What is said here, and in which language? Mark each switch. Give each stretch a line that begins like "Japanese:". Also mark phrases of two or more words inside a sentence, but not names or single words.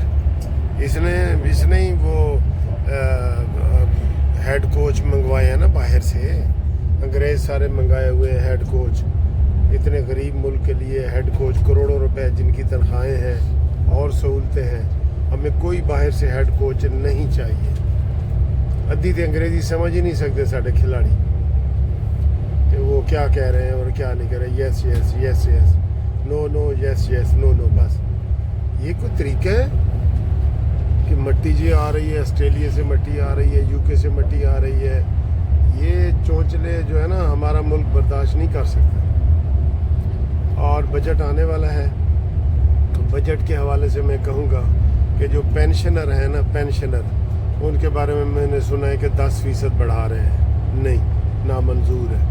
Urdu: اس نے ہی وہ
English: head coach
Urdu: منگوائے ہیں نا باہر سے، انگریز سارے منگائے ہوئے ہیں
English: head coach,
Urdu: اتنے غریب ملک کے لیے
English: head coach
Urdu: کروڑوں روپے جن کی تنخواہیں ہیں اور سہولتیں ہیں، ہمیں کوئی باہر سے
English: head coach
Urdu: نہیں چاہیے۔ ادھی تو انگریزی سمجھ ہی نہیں سکتے سارے کھلاڑی کہ وہ کیا کہہ رہے ہیں اور کیا نہیں کہہ رہے،
English: yes yes yes yes, no no, yes yes no no,
Urdu: بس یہ کوئی طریقہ ہے کہ مٹی جی آ رہی ہے، آسٹریلیا سے مٹی آ رہی ہے، یو کے سے مٹی آ رہی ہے، یہ چونچلے جو ہے نا ہمارا ملک برداشت نہیں کر سکتا۔ اور بجٹ آنے والا ہے، بجٹ کے حوالے سے میں کہوں گا کہ جو پینشنر ہیں نا، پینشنر، ان کے بارے میں نے سنا ہے کہ 10% بڑھا رہے ہیں، نہیں، نامنظور ہے۔